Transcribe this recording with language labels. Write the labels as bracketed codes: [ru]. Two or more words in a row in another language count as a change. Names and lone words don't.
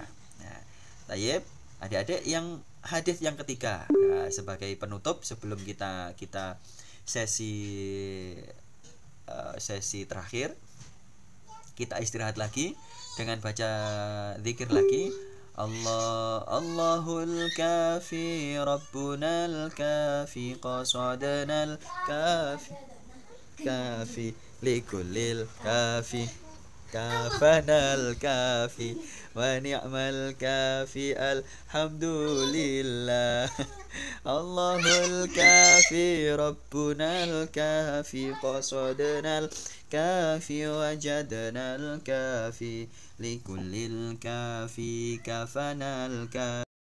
[id] Nah, tayyib adik-adik, yang hadis yang ketiga. Nah, sebagai penutup sebelum kita sesi terakhir, kita istirahat lagi dengan baca zikir lagi. [ar] الله الكافي ربنا الكافي قصدنا الكافي لكل كاف كفانا الكافي ونعم الكافي الحمد لله. الله الكافي ربنا الكافي قصدنا الكافي وجدنا الكافي لكل كاف كفانا الكافي.